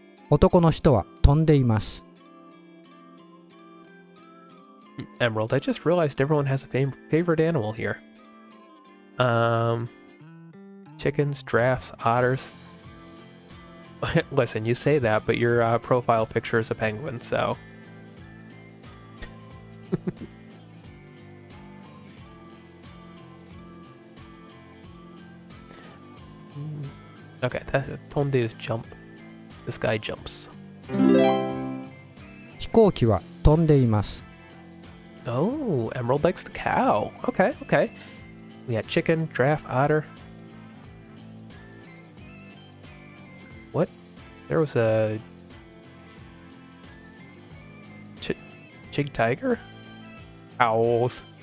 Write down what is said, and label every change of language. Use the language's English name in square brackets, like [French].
[Japanese] 男の人は飛んでいます。 [English] Emerald, I just realized everyone has a favorite animal here. Chickens, giraffes, otters. Listen, you say that, but your profile picture is a penguin, so... Okay, Tonde is jump. This guy jumps. [Japanese] 飛行機は飛んでいます。 [English] Oh, Emerald likes the cow. Okay, okay. We got chicken, giraffe, otter. What? There was a... Chig tiger? Owls.